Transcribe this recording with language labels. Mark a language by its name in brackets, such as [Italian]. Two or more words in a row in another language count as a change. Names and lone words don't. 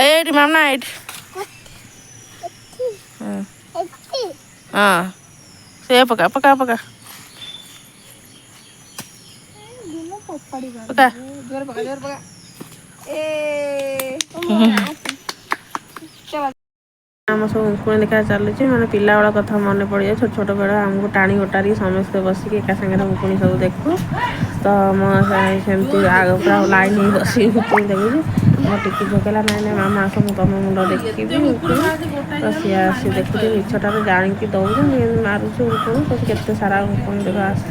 [Odia] एटी मामना एटी हाँ से पका पका पका पका जोर पका ए ଆମ ସବୁ ଉଙ୍କୁଣି ଦେଖା ଚାଲୁଛି ମାନେ ପିଲାବେଳ କଥା ମନେ ପଡ଼ିଯାଏ। ଛୋଟ ଛୋଟ ବେଳ ଆମକୁ ଟାଣି ଓଟାରି ସମସ୍ତେ ବସିକି ଏକା ସାଙ୍ଗରେ ଉଙ୍କୁଣି ସବୁ ଦେଖୁ। ତ ମୁଁ ସେମିତି ପୁରା ଲାଇନ୍ ହେଇ ବସିକି ଉଙ୍କୁଣି ଦେଖୁଛି। ମୋ ଟିକି ଝିଅ କହିଲା ନାଇଁ ନାଇଁ ମାମା ଆସ ମୁଁ ତମ ମୁଣ୍ଡ ଦେଖିବି ଉଙ୍କୁଣି। ତ ସିଏ ଆସି ଦେଖୁଛି ମିଛଟାରେ ଜାଣିକି ଦଉଛନ୍ତି ଏମିତି ମାରୁଛି ଉଙ୍କୁଣି କହୁଛି କେତେ ସାରା ଉଙ୍କୁଣି ଦେଖ ଆସୁଛି।